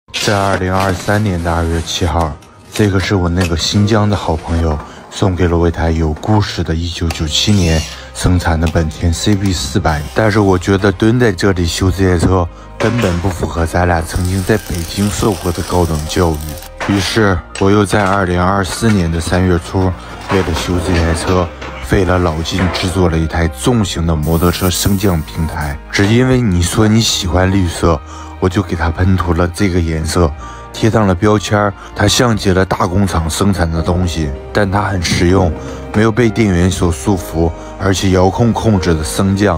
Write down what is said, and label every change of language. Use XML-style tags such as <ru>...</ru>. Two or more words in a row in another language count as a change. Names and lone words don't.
<zh>在2023年的2月7號，這個是我那個新疆的好朋友送給了我一台有故事的1997年生產的本田 CB400，但是我覺得蹲在這裡修這台車根本不符合咱倆曾經在北京受過的高等教育。於是我又在2024年的3月初，為了修這台車，費了老勁制作了一台重型的摩托車升降平台。只因為你說你喜歡綠色，我就給它噴塗了這個顏色，貼上了標籤。它像極了大工廠生產的東西，但它很實用，沒有被電源所束縛，而且遙控控制的升降。</zh>